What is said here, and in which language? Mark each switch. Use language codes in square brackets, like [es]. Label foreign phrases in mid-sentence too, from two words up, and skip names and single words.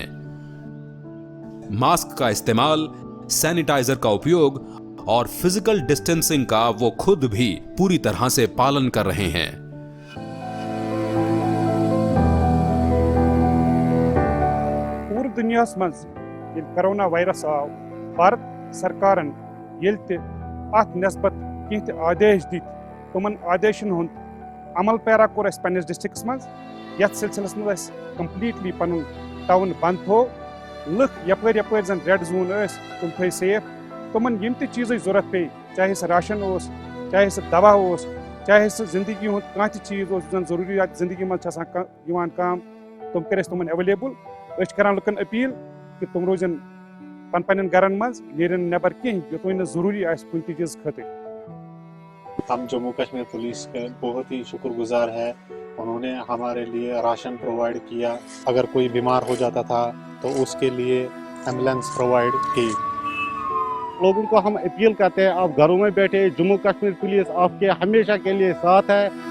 [hi] मास्क का इस्तेमाल, सैनिटाइजर का उपयोग और [en] physical distancing [hi] का वो खुद भी पूरी तरह से पालन कर रहे हैं। [ks] पूरे दुनिया मज कोरोना वायरस आव, भारत सरकारन नस्बत कह आदेश दित, तमन आदेशन हुंद अमल पैरा कोर पन्निस डिस्ट्रिक्ट्स मज। यथ सिलसिलस मज कंप्लीटली पन टाउन बंद थो, लुक यपर यपर जन [en] red zone [ks] तम थे सेफ, तमन यम चीज़ जरूरत पे, चाहे सह राशन चाहे सह दवा ओस, चाहे सह जिंदगी हुंद कांह ति चीज ओस जन जरूरियात जिंदगी मन छ आसान यिवान काम, तुम करे तुमन अवेलेबल। अस करान लुकन अपील कि तुम रोजन पन गरन मज, नेरन नेबर कहीं योतन जरूरी आस कुन ति चीज खतिर। [hi] हम जम्मू कश्मीर पुलिस के बहुत ही शुक्रगुजार है। उन्होंने हमारे लिए राशन प्रोवाइड किया, अगर कोई बीमार हो जाता था तो उसके लिए एम्बुलेंस प्रोवाइड की। लोगों को हम अपील करते हैं, आप घरों में बैठे, जम्मू कश्मीर पुलिस आपके हमेशा के लिए साथ है।